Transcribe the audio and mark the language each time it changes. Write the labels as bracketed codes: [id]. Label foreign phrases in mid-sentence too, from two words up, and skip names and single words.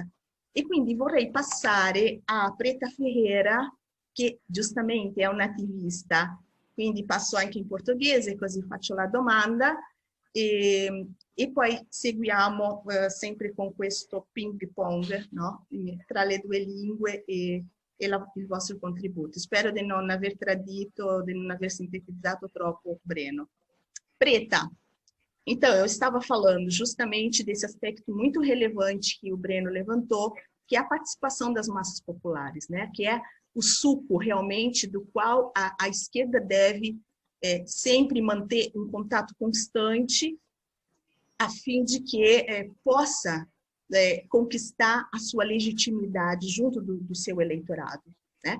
[it] E quindi vorrei passare a Preta Ferreira, che giustamente è un'attivista, quindi passo anche in portoghese così faccio la domanda e poi seguiamo sempre con questo ping pong, no? Tra le due lingue e il vostro contributo. Spero di non aver tradito, di non aver sintetizzato troppo Breno. [pt] Preta, então eu estava falando justamente desse aspecto muito relevante que o Breno levantou, que é a participação das massas populares, né? Que é o suco realmente do qual a esquerda deve sempre manter um contato constante a fim de que possa conquistar a sua legitimidade junto do seu eleitorado, né?